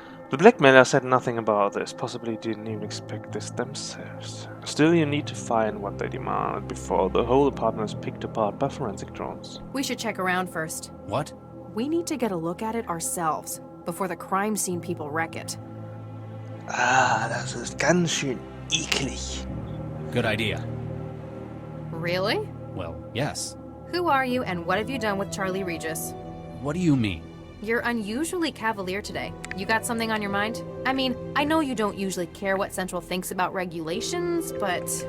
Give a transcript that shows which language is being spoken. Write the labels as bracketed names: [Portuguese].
[English] The blackmailer said nothing about this, possibly didn't even expect this themselves. Still, you need to find what they demanded before the whole apartment is picked apart by forensic drones. We should check around first. What? We need to get a look at it ourselves, before the crime scene people wreck it. [German] Ah, das ist ganz schön eklig. [English] Good idea. Really? Well, yes. Who are you, and what have you done with Charlie Regis? What do you mean? You're unusually cavalier today. You got something on your mind? I mean, I know you don't usually care what Central thinks about regulations, but...